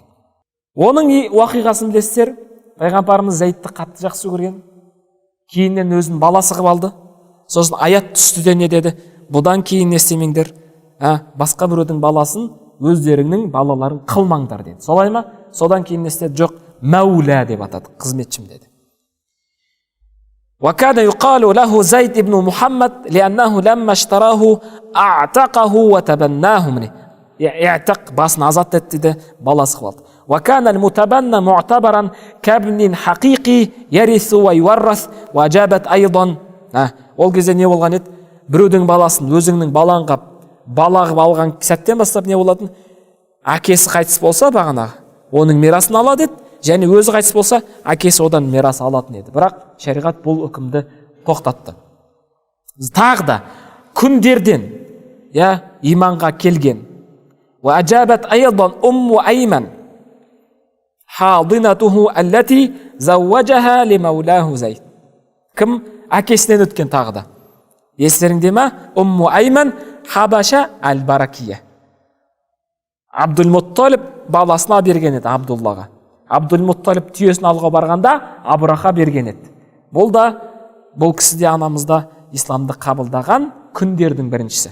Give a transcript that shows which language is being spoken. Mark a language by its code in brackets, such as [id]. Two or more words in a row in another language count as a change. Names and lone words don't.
[kk] Оның уақиғасын білесіздер, пайғамбарымыз Зайдты қатты жақсы көрген. Кейіннен өзінің баласы қылып алды. Сосын аят түсті де не деді? Бұдан кейін не істемеңдер? Басқа біреудің баласын өздеріңнің балаларын қылмаңдар деді. Солай ма? Содан кейін не істеді? Жоқ, мәулә деп атады, қызметшім деді. [ar] وكان يقال له زيد بن محمد لأنه لما اشتراه أعتقه وتبناه منه. [kk] يعتق басын азат етті, баласы қылды. [ar] وكان المتبنى معتبرا كابن حقيقي يرث ويورث وجابت أيضا. [kk] Ол кезде не болған еді? Біреудің баласын өзіңнің балаңға бала қылып алған сәттен бастап не болатын? Әкесі қайтыс болса бағана оның мирасын алады еді, және өзі қайтыс болса әкесі одан мирас алатын еді. Бірақ шариғат бұл үкімді тоқтатты. Тағы да күндерден иманға келген [ar] وأجابت أيضا أيمن حاضنته التي زوجها لمولاه زيد. [kk] Кім? Әкесінен өткен тағы да. Естеріңде ме? Айман Хабаша әл-Баракия. Абдул-Мутталиб баласына берген еді, Абдуллаға. Абдул-Мутталиб түйесін алға барғанда Абраха берген еді. Бұл кісі де анамызда исламды қабылдаған күндердің біріншісі.